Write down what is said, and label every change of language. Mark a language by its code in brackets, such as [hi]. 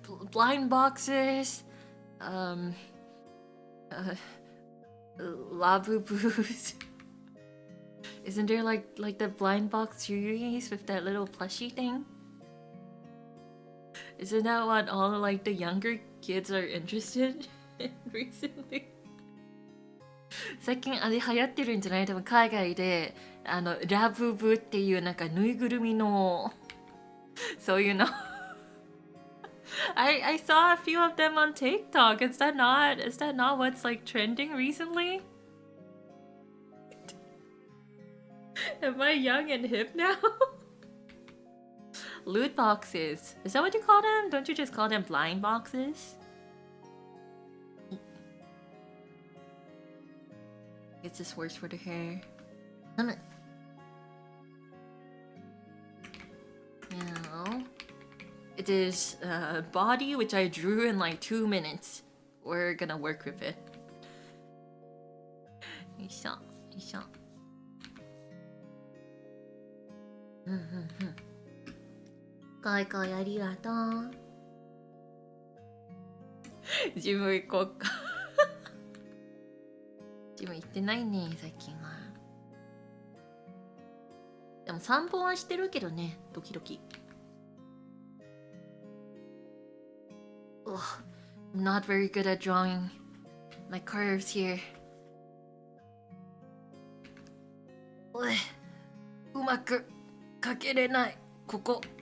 [en] blind boxes, Labubus. Isn't there like the blind box series with that little plushie thing? Isn't that what all like the younger kids are interested in recently? [ja] 最近あれ流行ってるんじゃない？多分海外でラブブっていうなんかぬいぐるみのそういうの [en] I saw a few of them on TikTok. Is that not what's like trending recently? Am I young and hip now? Loot boxes. Is that what you call them? Don't you just call them blind boxes? Guess this works for the hair. Now, it is body, which I drew in like 2 minutes. We're gonna work with it. [ja] よいしょ、よいしょ。かいかいありがとう。ジム行こうか。ジム行ってないね、最近は。でも散歩はしてるけどね、時々。 [en] Ugh, I'm not very good at drawing my curves here. [ja] うまく描けれない。ここ。